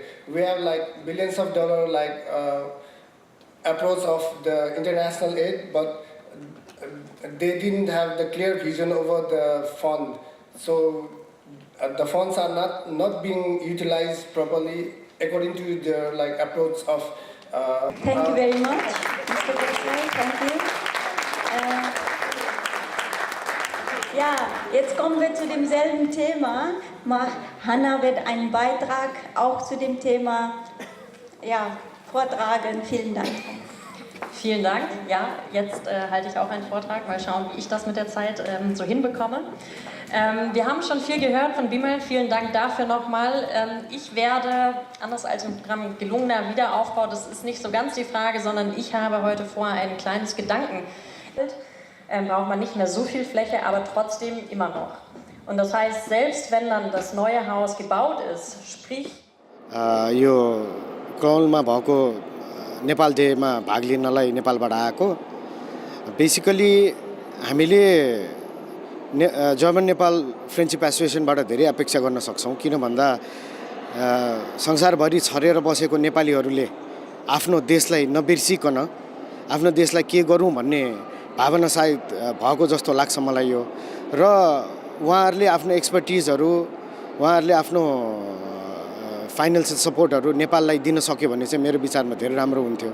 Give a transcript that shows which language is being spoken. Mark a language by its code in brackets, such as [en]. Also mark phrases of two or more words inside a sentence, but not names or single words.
[en] We have like billions of dollars like approach of the international aid, but they didn't have the clear vision over the fund. So the funds are not being utilized properly according to their like approach of. Thank you very much, Mr. Professor. Thank you. [de] Ja, jetzt kommen wir zu demselben Thema. Hanna wird einen Beitrag auch zu dem Thema vortragen. Vielen Dank. Vielen Dank. Ja, jetzt halte ich auch einen Vortrag. Mal schauen, wie ich das mit der Zeit so hinbekomme. Wir haben schon viel gehört von Bimmel. Vielen Dank dafür nochmal. Ich werde, anders als im Programm gelungener Wiederaufbau, das ist nicht so ganz die Frage, sondern ich habe heute vor ein kleines Gedankenbild. Braucht man nicht mehr so viel Fläche, aber trotzdem immer noch. Und das heißt, selbst wenn dann das neue Haus gebaut ist, sprich... [ne] यो कलौनमा भएको नेपाल डेमा भाग लिनलाई नेपालबाट आएको बेसिकली हामीले जर्मन नेपाल फ्रेन्डशिप एसोसिएसनबाट धेरै अपेक्षा गर्न सक्छौँ किन भन्दा संसारभरि छरेर बसेको नेपालीहरूले आफ्नो देशलाई नबिर्सिकन आफ्नो देशलाई के गरौँ भन्ने भावना सायद भएको जस्तो लाग्छ मलाई यो र उहाँहरूले आफ्नो एक्सपर्टिजहरू उहाँहरूले आफ्नो [en] financial supports [ne] नेपाललाई दिन सक्यो भने चाहिँ मेरो विचारमा धेरै राम्रो हुन्थ्यो